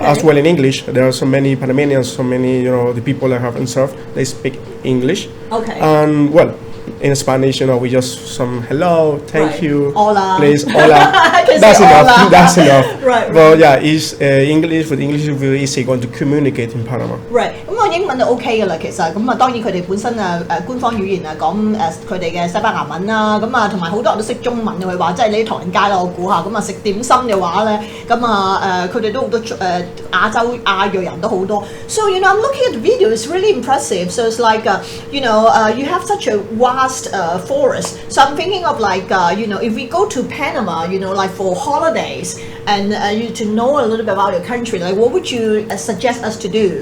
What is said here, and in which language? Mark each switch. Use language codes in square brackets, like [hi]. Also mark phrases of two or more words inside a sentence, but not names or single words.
[en] As well in English, there are so many Panamanians, so many the people I have and served, they speak English. Okay. And well, in Spanish, we just some hello, thank you, hola, please, hola. That's enough. Hola. That's enough. Right. But yeah, it's English. With English, it's very easy going to communicate in Panama. Right. [yue] 咁我英文都 OK 嘅啦，其實咁當然佢哋本身官方語言講佢哋嘅西班牙文啦，咁同埋好多人都識中文嘅，佢話即係你唐人街啦，我估下咁食點心嘅話咧，咁佢哋都好多亞裔人都好多。 [en] So I'm looking at the video, it's really impressive. So it's like you have such a vast forest. So I'm thinking of like if we go to Panama, like for holidays, and to know a little bit about your country, like what would you suggest us to do?